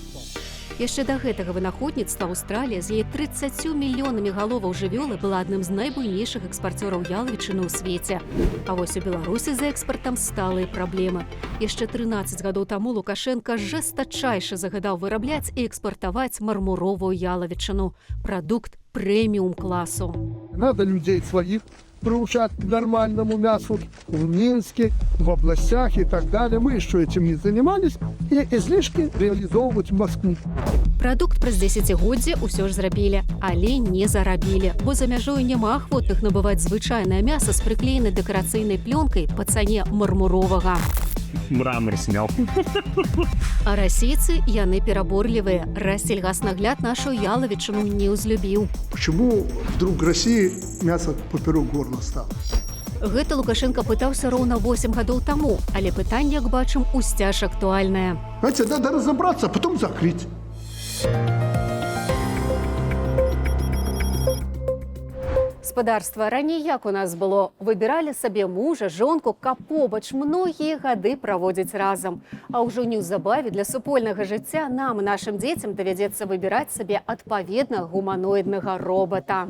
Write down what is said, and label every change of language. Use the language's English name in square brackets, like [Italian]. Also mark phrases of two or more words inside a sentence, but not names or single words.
[Belarusian] Яшчэ да гэтага вынаходніцтва Аўстралія з яе 30 мільёнамі галоваў жывёлы была адным з найбуйнейшых экспарцёраў ялавічыны ў свеце. А вось у Беларусі за экспартам сталыя праблемы. Яшчэ 13 гадоў таму Лукашенка жестачайша загадаў вырабляць і экспартаваць мармуровую ялавічыну. Прадукт прэміум класу. [Russian] Надо людей своих приучать к нормальному мясу в Минске, в областях и так далее. Мы еще этим не занимались. И излишки реализовывать в Москве. [Belarusian] Прадукт праз 10годдзе ўсё ж зрабілі, але не зарабілі, бо за мяжою няма ахвотных набываць звычайнае мяса з прыклеенай дэкарацыйнай плёнкай па цане мармуровага. [Russian] Мрамор снял. [Belarusian] А расейцы, яны пераборлівыя. Россельгаснагляд нашу ялавічыну не ўзлюбіў. [Russian] Почему вдруг России мясо поперек горла стало? [Belarusian] Гэта Лукашенко пытаўся роўна 8 гадоў таму, але пытанне, як бачым, усцяж актуальнае. [Russian] Знаете, надо разобраться, а потом закрыть. [Belarusian] Спадарства, раней як у нас было? Выбіралі сабе мужа, жонку, каб побач многія гады праводзіць разам. А ўжо неўзабаве для супольнага жыцця нам і нашым дзецям давядзецца выбіраць сабе адпаведна гуманоіднага робота.